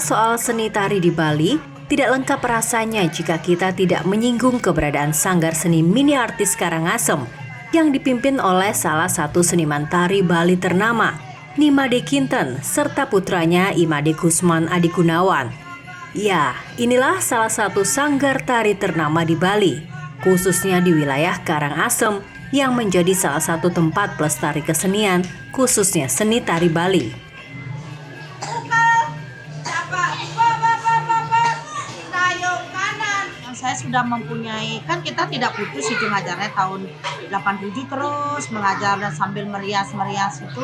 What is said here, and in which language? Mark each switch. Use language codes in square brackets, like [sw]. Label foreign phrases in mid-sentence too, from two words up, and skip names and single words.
[id] soal seni tari di Bali, tidak lengkap rasanya jika kita tidak menyinggung keberadaan Sanggar Seni Mini Artis Karangasem yang dipimpin oleh salah satu seniman tari Bali ternama, Nimade Kinten, serta putranya Imade Kusman Adikunawan. Ya, inilah salah satu sanggar tari ternama di Bali, khususnya di wilayah Karangasem yang menjadi salah satu tempat pelestari kesenian, khususnya seni tari Bali. Saya sudah mempunyai, kan kita tidak putus itu ngajarnya tahun 87 terus mengajar dan sambil merias-merias itu.